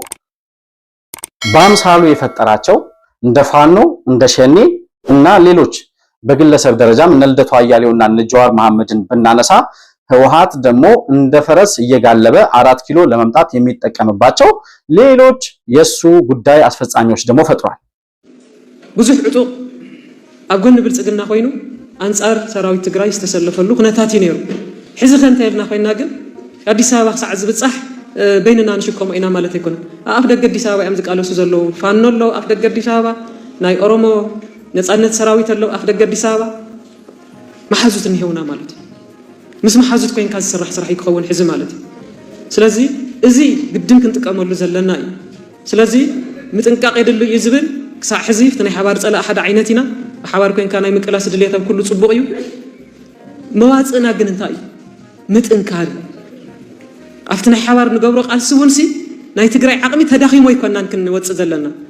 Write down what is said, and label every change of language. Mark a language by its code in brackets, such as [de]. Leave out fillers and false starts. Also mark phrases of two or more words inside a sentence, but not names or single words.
[am] በአምሳሉ የፈጠራቸው እንደ ፋኖ እንደ ሸኔ እና ሌሎች በግለሰብ ደረጃም እነ ልደቱ አያሌውና እነ ጀዋር መሐመድን ብናነሳ ህወሓት ደግሞ እንደ ፈረስ እየጋለበ 4 ኪሎ ለመምጣት የሚጠቀምባቸው ሌሎች የሱ ጉዳይ አስፈጻሚዎች ደግሞ ፈጥሯል። [ti] ብዙሕ ዕጡቅ ኣብ ጎኒ ብልጽግና ኮይኑ አንጻር ሰራዊት ትግራይ ዝተሰለፈሉ ኩነታት ነይሩ። ሕዚ ከንተ ኢልና ኮይና ግን አዲስ አበባ ክሳዕ ዝብጻሕ በይንና ንሽከሞ ኢና ማለት ኣይኮነ። ኣብ ደገ አዲስ አበባ እዮም ዝቃለሱ ዘለው ፋኖ ኣሎ ኣብ ደገ አዲስ አበባ ናይ ኦሮሞ ነፃነት ሰራዊት ኣሎ ኣብ ደገ አዲስ አበባ መሓዙት እንሄውና ማለት እዩ። ምስ መሓዙት ኮይንካ ዝስራሕ ስራሕ ይክኸውን ሕዚ ማለት እዩ። ስለዚ እዚ ግድን ክንጥቀመሉ ዘለና እዩ። ስለዚ ምጥንቃቕ የድሉ እዩ ዝብል ክሳዕ ሕዚ እቲ ናይ ሓባር ፀላእ ሓደ ዓይነት ኢና ሓባር ኮይንካ ናይ ምቅላስ ድሌት ኣብ ኩሉ ፅቡቕ እዩ። መዋፅእና ግን እንታይ እዩ ምጥንካር ኣብቲ ናይ ሓባር ንገብሮ ቃልሲ ውንሲ ናይ ትግራይ ዓቕሚ ተዳኺሞ ይኮናን ክንወፅእ ዘለና